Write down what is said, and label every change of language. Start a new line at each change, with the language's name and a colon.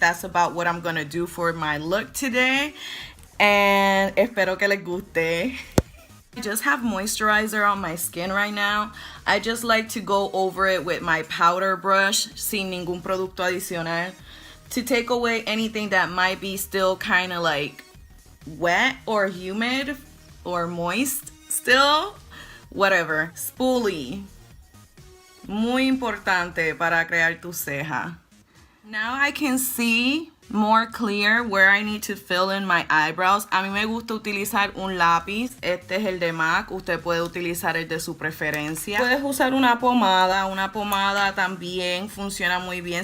English: That's about what I'm gonna do for my look today.
Spanish: And espero que les guste.
English: I just have moisturizer on my skin right now. I just like to go over it with my powder brush
Spanish: sin ningún producto adicional
English: to take away anything that might be still kind of like wet or humid or moist still. Whatever. Spoolie.
Spanish: Muy importante para crear tu ceja.
English: Now I can see more clear where I need to fill in my eyebrows.
Spanish: A mí me gusta utilizar un lápiz. Este es el de MAC. Usted puede utilizar el de su preferencia. Puedes usar una pomada. Una pomada también funciona muy bien.